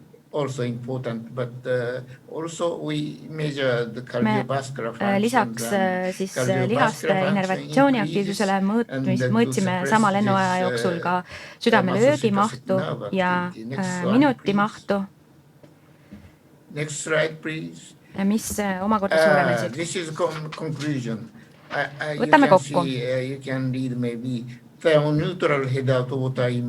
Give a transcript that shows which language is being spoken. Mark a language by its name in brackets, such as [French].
[English] Also important, but also we measure the cardiovascular function. [Estonian] Lisaks siis lihaste innervatsiooni aktiivsusele mõõtsime sama lennuaja jooksul ka südamelöögimahtu ja minutimahtu. [English] Next slide, please. [Estonian] Mis omakorda suurenesid. [English] This is conclusion. [Estonian] Võtame kokku. [English] You can read maybe thermoneutrал head-out water immersion.